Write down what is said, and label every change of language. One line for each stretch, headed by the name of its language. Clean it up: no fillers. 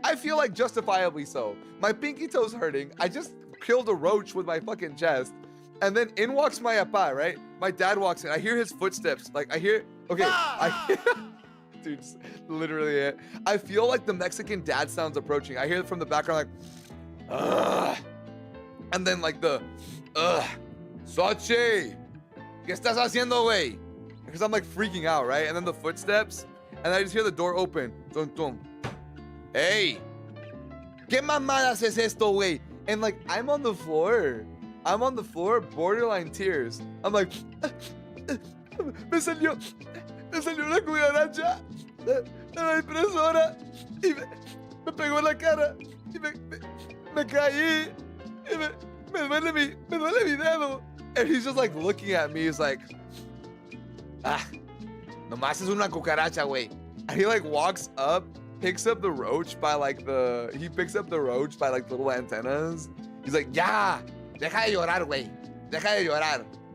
English: I feel like justifiably so. My pinky toe's hurting. I just killed a roach with my fucking chest. And then in walks my appa, right? My dad walks in. I hear his footsteps. Like, I hear, okay. Dude, literally it. I feel like the Mexican dad sounds approaching. I hear it from the background, like, ugh. And then like the, ugh.
Spanish: Sochi, ¿qué estás haciendo, güey?
English: Because I'm like freaking out, right? And then the footsteps. And I just hear the door open. Tum, tum.
Spanish: Hey, ¿qué mamadas es esto, güey?
English: And like, I'm on the floor. I'm on the floor, borderline tears. I'm like,
Spanish: me salió una cucaracha de la impresora y me pegó en la cara y me caí y me duele mi dedo. And he's just like looking at me.
English: He's like,
Spanish: nomás es una cucaracha, güey.
English: And he like walks up, picks up the roach by like the little antennas. He's like,
Spanish: ya, deja de llorar, güey. Deja de llorar.